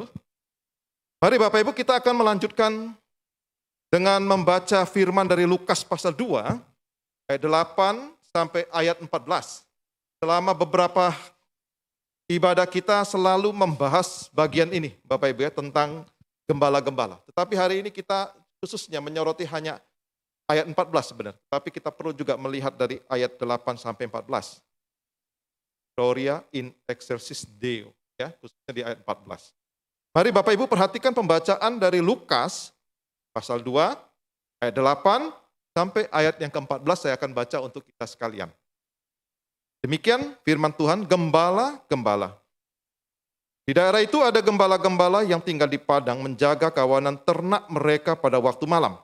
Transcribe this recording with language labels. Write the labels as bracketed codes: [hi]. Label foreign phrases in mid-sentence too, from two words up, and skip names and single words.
[id] Mari Bapak Ibu, kita akan melanjutkan dengan membaca firman dari Lukas pasal 2, ayat 8 sampai ayat 14. Selama beberapa ibadah kita selalu membahas bagian ini, Bapak Ibu ya, tentang gembala-gembala. Tetapi hari ini kita khususnya menyoroti hanya ayat 14 sebenarnya. Tapi kita perlu juga melihat dari ayat 8 sampai 14. [la] Gloria in excelsis Deo, [id] ya, khususnya di ayat 14. Mari Bapak Ibu perhatikan pembacaan dari Lukas pasal 2 ayat 8 sampai ayat yang ke-14 saya akan baca untuk kita sekalian. Demikian firman Tuhan, gembala-gembala. Di daerah itu ada gembala-gembala yang tinggal di padang menjaga kawanan ternak mereka pada waktu malam.